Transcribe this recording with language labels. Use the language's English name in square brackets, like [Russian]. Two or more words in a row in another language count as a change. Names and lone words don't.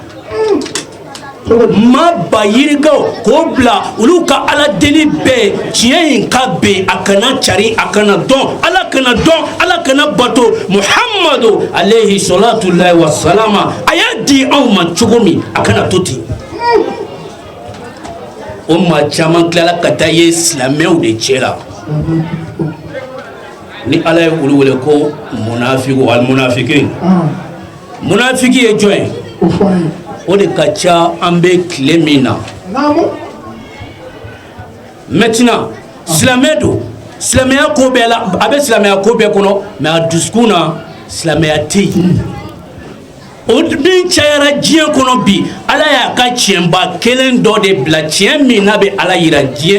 [Bambara] ma ba yirigaw k'o bila olu ka Ala deli bɛɛ tiɲɛ in ka ben a kana cari a kana dɔn Ala kana dɔn Ala kana bato Muhammadu [Arabic] عليه صلاة الله وسلم [Bambara] a y'a di anw ma cogo min a kana to ten o maa caman tilala ka taa ye silamɛw de cɛ la ni Ala ye olu wele ko munafiku [Arabic] المنافقين [Bambara] munafiki ye jɔn ye o de ka ca an bɛ tile min na maintenant silamɛ don silamɛya ko bɛɛ la a bɛ silamɛya ko bɛɛ kɔnɔ mais a dusukun na silamɛya tɛ yen o min cayara diɲɛ kɔnɔ bi ala y'a ka tiɲɛba kelen dɔ de bila tiɲɛ min n'a bɛ ala yira diɲɛ